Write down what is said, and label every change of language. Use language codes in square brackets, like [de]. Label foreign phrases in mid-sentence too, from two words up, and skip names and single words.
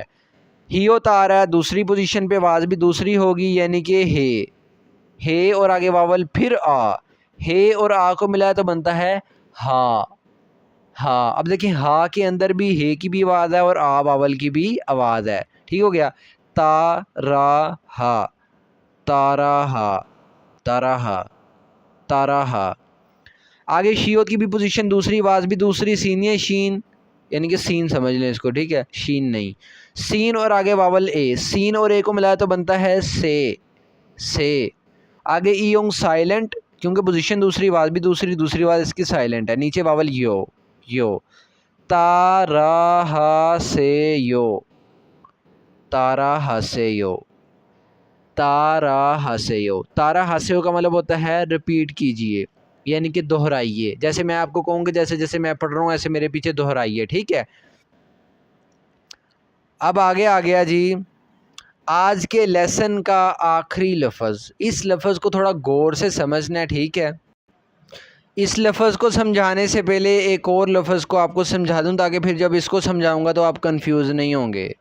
[hi] हियोत आ रहा है दूसरी पोजीशन पे, आवाज़ भी दूसरी होगी, यानी कि हे और आगे वावल फिर आ, हे और आ को मिलाया तो बनता है हा, हा। अब देखिए हा के अंदर भी हे की भी आवाज़ है और आ वावल की भी आवाज़ है, ठीक हो गया। [ko] 따 라 하, 따라 하, 따라 하, 따라 하. [hi] आगे शियोत की भी पोजीशन दूसरी, आवाज़ भी दूसरी, सीन या शीन, यानी कि सीन समझ लें इसको, ठीक है, शीन नहीं। सीन और आगे वावल ए, सीन और ए को मिलाया तो बनता है से। आगे ईयोंग साइलेंट, क्योंकि पोजीशन दूसरी, आवाज़ भी दूसरी, दूसरी आवाज़ इसकी साइलेंट है, नीचे वावल यो। [ko] 따라 하 세 요, 따라 하 세 요, 따라하세요. 따라하세요 [hi] का मतलब होता है रिपीट कीजिए, यानी कि दोहराइए। जैसे मैं आपको कहूँगा, जैसे जैसे मैं पढ़ रहा हूँ ऐसे मेरे पीछे दोहराइए, ठीक है। अब आगे आ गया जी आज के लेसन का आखिरी लफ्ज़। इस लफ्ज़ को थोड़ा गौर से समझना है, ठीक है। इस लफ्ज़ को समझाने से पहले एक और लफ्ज़ को आपको समझा दूँ, ताकि फिर जब इसको समझाऊँगा तो आप कंफ्यूज नहीं होंगे।